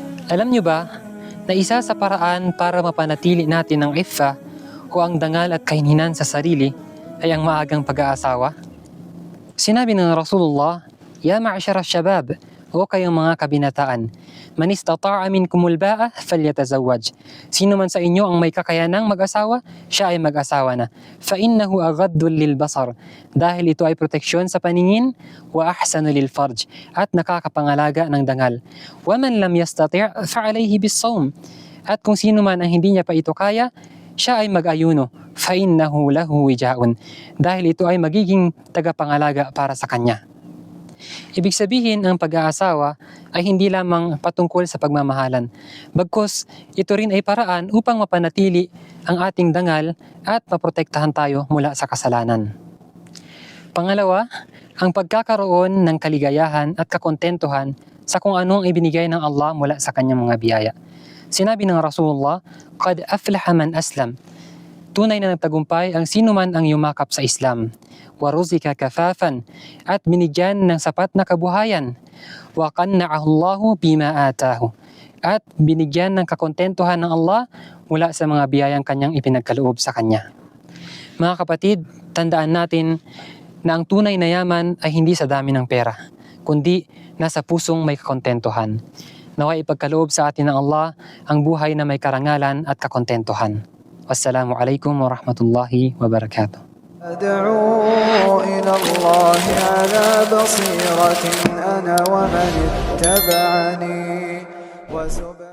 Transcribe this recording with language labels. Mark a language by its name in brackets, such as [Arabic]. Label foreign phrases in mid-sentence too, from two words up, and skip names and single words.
[Filipino] Alam niyo ba na isa sa paraan para mapanatili natin ang iffa o ang dangal at kahinhinan sa sarili ay ang maagang pag-aasawa? Sinabi ng Rasulullah, [Arabic] "يا معشر الشباب, [Filipino] o kayong mga kabinataan, [Arabic] من استطاع منكم الباءة فليتزوج." [Filipino] Sino man sa inyo ang may kakayanang mag-asawa, siya ay mag-asawa na. [Arabic] فإنه أغض للبصر, [Filipino] dahil ito ay proteksyon sa paningin, [Arabic] وأحصن للفرج, [Filipino] at nakakapangalaga ng dangal. [Arabic] ومن لم يستطع فعليه بالصوم. [Filipino] At kung sino man ang hindi niya pa ito kaya, siya ay mag-ayuno. [Arabic] فإنه له وجاء, [Filipino] dahil ito ay magiging tagapangalaga para sa kanya. Ibig sabihin, ang pag-aasawa ay hindi lamang patungkol sa pagmamahalan. Bagkus, ito rin ay paraan upang mapanatili ang ating dangal at maprotektahan tayo mula sa kasalanan. Pangalawa, ang pagkakaroon ng kaligayahan at kakontentuhan sa kung anong ibinigay ng Allah mula sa kanyang mga biyaya. Sinabi ng Rasulullah, [Arabic] "قد أفلح من أسلم." [Filipino] Tunay na nagtagumpay ang sino man ang yumakap sa Islam. [Arabic] ورزق كفافا, [Filipino] at binigyan ng sapat na kabuhayan. [Arabic] وقنعه الله بما آتاه, [Filipino] at binigyan ng kakontentuhan ng Allah mula sa mga biyayang kanyang ipinagkaloob sa kanya. Mga kapatid, tandaan natin na ang tunay na yaman ay hindi sa dami ng pera, kundi nasa pusong may kakontentuhan. Naway ipagkaloob sa atin ng Allah ang buhay na may karangalan at kakontentuhan. [Arabic] والسلام عليكم ورحمة الله وبركاته. أدعو إلى الله على بصيرة أنا ومن اتبعني